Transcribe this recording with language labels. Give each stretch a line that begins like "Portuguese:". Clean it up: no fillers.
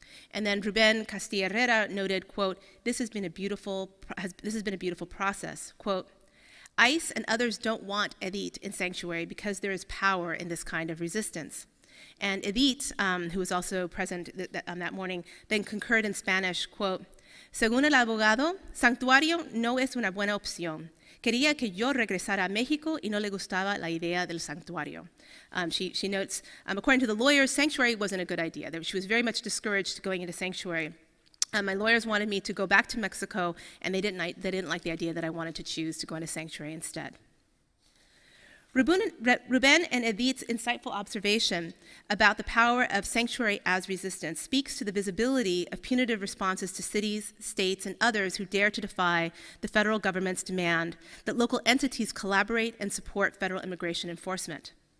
English: And then Ruben Castilla Herrera noted, quote, this has been a beautiful process. Quote, "ICE and others don't want Edith in sanctuary because there is power in this kind of resistance." And Edith, who was also present that morning, then concurred in Spanish, quote,
Spanish: Según el abogado, santuario no es una buena opción. Quería que yo regresara a México y no le gustaba la idea del santuario.
English: She notes, according to the lawyers, sanctuary wasn't a good idea. She was very much discouraged going into sanctuary. My lawyers wanted me to go back to Mexico, and they didn't like the idea that I wanted to choose to go into sanctuary instead. Ruben and Edith's insightful observation about the power of sanctuary as resistance speaks to the visibility of punitive responses to cities, states, and others who dare to defy the federal government's demand that local entities collaborate and support federal immigration enforcement.